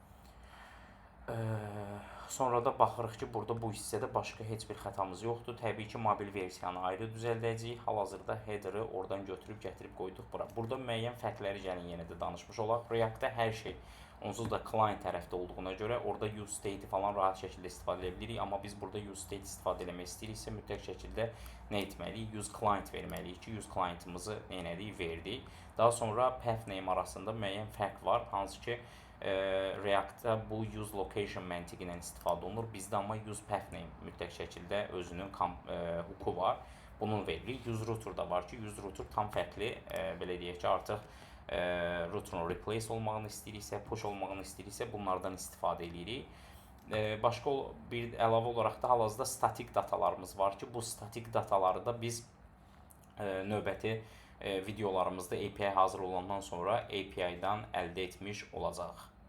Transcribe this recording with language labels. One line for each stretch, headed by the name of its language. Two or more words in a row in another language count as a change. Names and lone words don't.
Azerbaijani: Sonra da baxırıq ki, burada bu hissədə başqa heç bir xətamız yoxdur. Təbii ki, mobil versiyanı ayrı düzəldəcəyik. Hal-hazırda header-ı oradan götürüb, gətirib qoyduq bura. Burada müəyyən fərqləri gəlin yenə də danışmış olaq. React-da hər şey onsuz da client tərəfdə olduğuna görə orada
English: use state-i
Azerbaijani: falan rahat şəkildə istifadə edə bilirik. Amma biz burada
English: use state
Azerbaijani: istifadə eləmək istəyiriksə, mütləq şəkildə nə etməliyik?
English: Use client
Azerbaijani: verməliyik ki,
English: use client-ımızı
Azerbaijani: nə elədik? Verdik. Daha sonra
English: path name
Azerbaijani: arasında müəyyən fərq var. Hansı ki, React-da bu
English: use location
Azerbaijani: məntiqi ilə istifadə olunur. Bizdə amma
English: use path name
Azerbaijani: mütləq şəkildə özünün hooku var. bunun veririk.
English: Use router
Azerbaijani: da var ki,
English: use router
Azerbaijani: tam fərqli, belə deyək ki, artıq routerun replace olmağını istəyiriksə, push olmağını istəyiriksə bunlardan istifadə edirik. Başqa bir əlavə olaraq da hal-hazırda statik datalarımız var ki, bu statik dataları da biz növbəti videolarımızda API hazır olandan sonra API-dan əldə etmiş olacaq.